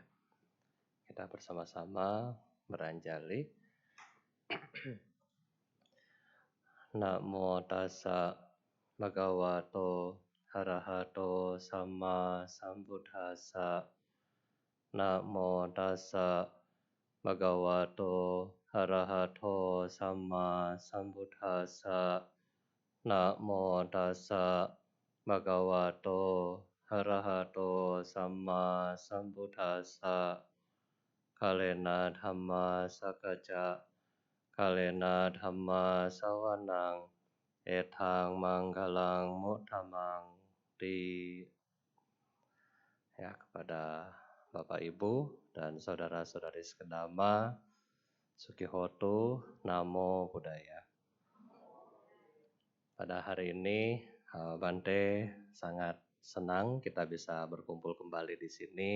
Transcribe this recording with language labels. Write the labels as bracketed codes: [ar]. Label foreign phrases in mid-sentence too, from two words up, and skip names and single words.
[id] Kita bersama-sama beranjali. [pi] Namo tassa bhagavato arahato samma sambuddhassa. Namo tassa bhagavato arahato samma sambuddhassa. Namo tassa bhagavato arahato samma sambuddhassa. Kalena dhamma sakajja kalena dhamma sawanang etang manggalang muttamang di [id] ya kepada Bapak Ibu dan saudara-saudari sekedama [pi] Sukihoto Namo Buddhaya. [id] Pada hari ini Bante sangat senang kita bisa berkumpul kembali di sini.